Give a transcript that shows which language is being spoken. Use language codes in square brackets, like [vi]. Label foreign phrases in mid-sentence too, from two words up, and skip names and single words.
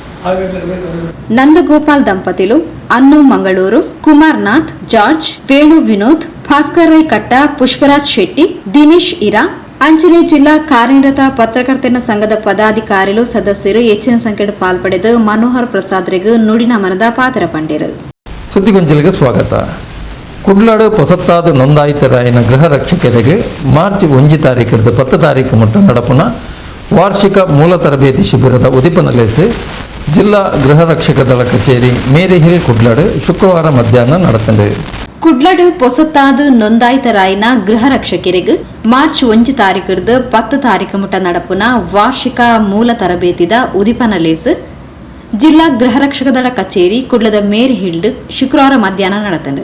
[tcy] ನಂದಗೋಪಾಲ್ ದಂಪತಿಲು, ಅನ್ನು ಮಂಗಳೂರು, ಕುಮಾರ್ನಾಥ್, ಜಾರ್ಜ್, ವೇಣು ವಿನೋದ್, ಭಾಸ್ಕರ್ ರೈ ಕಟ್ಟ, ಪುಷ್ಪರಾಜ್ ಶೆಟ್ಟಿ, ದಿನೇಶ್ ಇರಾ, ಅಂಚನೆ ಜಿಲ್ಲಾ ಕಾರ್ಯನಿರತ ಪತ್ರಕರ್ತರ ಸಂಘದ ಪದಾಧಿಕಾರಿಗಳು ಸದಸ್ಯರು ಹೆಚ್ಚಿನ ಸಂಖ್ಯೆಯಲ್ಲಿ ಪಾಲ್ಪಡೆದು ಮನೋಹರ್ ಪ್ರಸಾದ್ರಿಗೆ ನುಡಿನ ಮನದ ಪಾತ್ರ ಪಂಡಿರು. [kn] ಸುದ್ದಿಗೊಂಚಲಿಗೆ ಸ್ವಾಗತ. [tcy] ಕುಡ್ಲಾಡು ಪೊಸತ್ತಾದ ನೋಂದಾಯಿತರಾಯಿನ ಗೃಹ ರಕ್ಷಕರಿಗೆ ಮಾರ್ಚ್ 1 ತಾರೀಕಿಂದ 10 ತಾರೀಕು ಮುಟ್ಟ ನಡಪುನ ವಾರ್ಷಿಕ ಮೂಲ ತರಬೇತಿ ಶಿಬಿರದ ಉದಿಪನಲೇಸಿ ಜಿಲ್ಲಾ ಗೃಹ ರಕ್ಷಕ ದಳ ಕಚೇರಿ ಮೇರಿ ಹಿಲ್ ಕುಡ್ಲಾಡು ಶುಕ್ರವಾರ ಮಧ್ಯಾಹ್ನ ನಡೆತಂಡೆ. ಕುಡ್ಲಾಡು ಪೊಸತ್ತಾದ ನೋಂದಾಯಿತರಾಯಿನ ಗೃಹ ರಕ್ಷಕರಿಗೆ ಮಾರ್ಚ್ 1 ತಾರೀಕಿಂದ 10 ತಾರೀಕು ಮುಟ್ಟ ನಡಪುನ ವಾರ್ಷಿಕ ಮೂಲ ತರಬೇತಿದ ಉದಿಪನಲೇಸಿ ಜಿಲ್ಲಾ ಗೃಹ ರಕ್ಷಕ ದಳ ಕಚೇರಿ ಕುಡ್ಲದ ಮೇರಿ ಹಿಲ್ಡ್ ಶುಕ್ರವಾರ ಮಧ್ಯಾಹ್ನ ನಡೆತಂಡೆ.